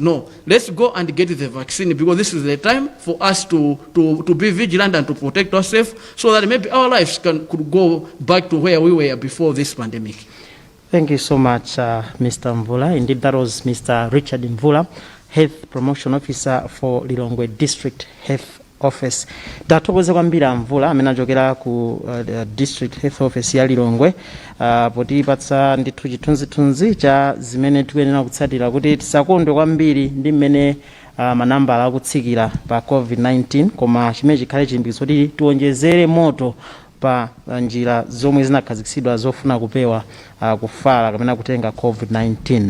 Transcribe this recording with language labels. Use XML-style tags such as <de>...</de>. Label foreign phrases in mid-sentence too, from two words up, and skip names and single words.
<en>No, let's go and get the vaccine because this is the time for us to be vigilant and to protect ourselves so that maybe our lives could go back to where we were before this pandemic. Thank you so much, Mr. Mvula. Indeed, that was Mr. Richard Mvula, Health Promotion Officer for Lilongwe District Health Office.</en> <ny>Tatokoza kwambira Mvula amene achokera ku District Health Office ya Lilongwe potipatsa ndithu chithunzithunzi cha zimene tikuyenera kutsatira kuti tisakondwe kwambiri ndi mmene manambala akutsikira pa COVID-19 koma chimene chikhale chilimbikitso kuti tiwonjezere moto pa njira zomwe zinakhazikitsidwa zofuna kupewa kufala kapena kutenga COVID-19.</ny>